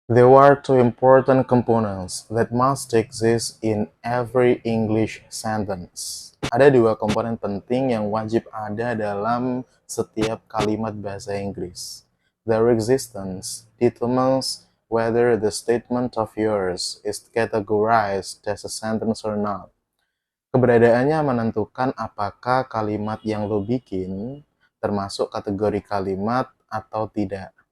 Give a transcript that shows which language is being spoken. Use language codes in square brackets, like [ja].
[en] There are two important components that must exist in every English sentence. [id] Ada dua komponen penting yang wajib ada dalam setiap kalimat bahasa Inggris. [en] Their existence determines whether the statement of yours is categorized as a sentence or not. [id] Keberadaannya menentukan apakah kalimat yang lo bikin termasuk kategori kalimat atau tidak.